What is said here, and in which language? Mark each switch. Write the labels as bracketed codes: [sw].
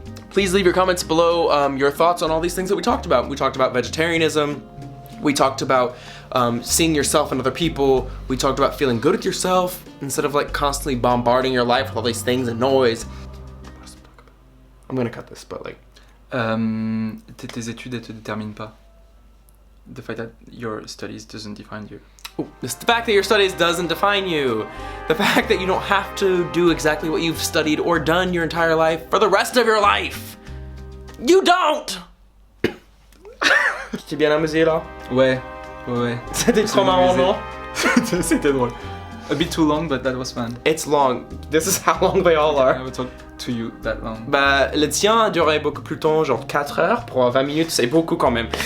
[en] Please leave your comments below your thoughts on all these things that we talked about. We talked about vegetarianism, We talked about seeing yourself in other people. We talked about feeling good with yourself instead of like constantly bombarding your life with all these things and noise. I'm gonna cut this, but like. [fr] Tes études, elles te déterminent pas. [en] The fact that your studies doesn't define you. Ooh, it's the fact that your studies doesn't define you. The fact that you don't have to do exactly what you've studied or done your entire life for the rest of your life. You don't! [fr] T'es bien amusé là? Ouais. C'était trop marrant, non? C'était drôle. [en] A bit too long, but that was fun. It's long. This is how long they all are. I would talk to you that long. [fr] Bah, le tien a duré beaucoup plus longtemps, genre 4 heures. Pour 20 minutes, c'est beaucoup quand même.